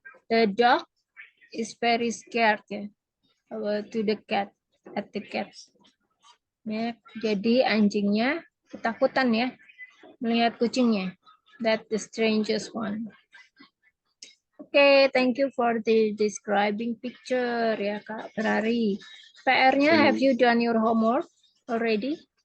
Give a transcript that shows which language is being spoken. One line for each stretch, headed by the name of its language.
English: The dog is very scared ya, to the cat, at the cat.
Indonesian: Ya, jadi anjingnya ketakutan ya melihat kucingnya.
English: That's the strangest one. Okay, thank you for the describing picture ya Kak Ferrari.
Indonesian: PR-nya,
English: have you done your homework already?